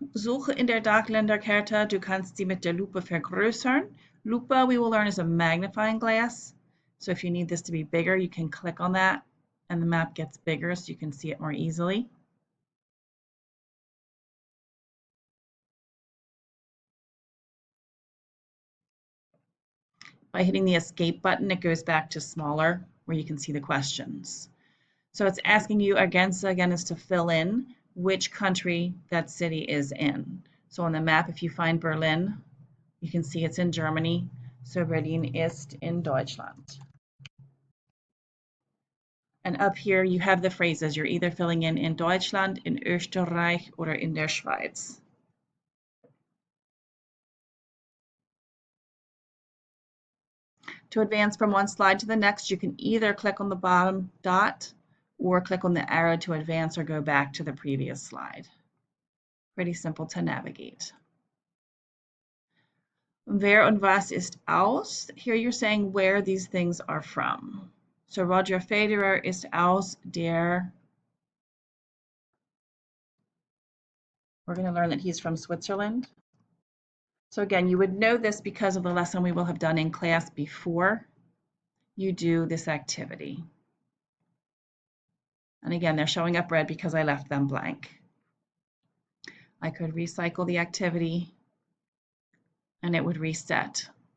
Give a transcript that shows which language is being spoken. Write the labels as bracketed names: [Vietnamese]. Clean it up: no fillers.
[German] Suche in der Dachländerkarte, du kannst sie mit der Lupe vergrößern. Lupe, [English] we will learn, is a magnifying glass. So if you need this to be bigger, you can click on that and the map gets bigger so you can see it more easily. By hitting the escape button, it goes back to smaller where you can see the questions. So it's asking you again is to fill in which country that city is in. So on the map, if you find Berlin, you can see it's in Germany. [German] So Berlin ist in Deutschland. [English] And up here, you have the phrases. You're either filling in Deutschland, in Österreich, or [German] in der Schweiz. [English] To advance from one slide to the next, you can either click on the bottom dot or click on the arrow to advance or go back to the previous slide. Pretty simple to navigate. [German] Wer und was ist aus? [English] Here you're saying where these things are from. [German] So Roger Federer ist aus der. [English] We're going to learn that he's from Switzerland. So again, you would know this because of the lesson we will have done in class before you do this activity. And again, they're showing up red because I left them blank. I could recycle the activity and it would reset.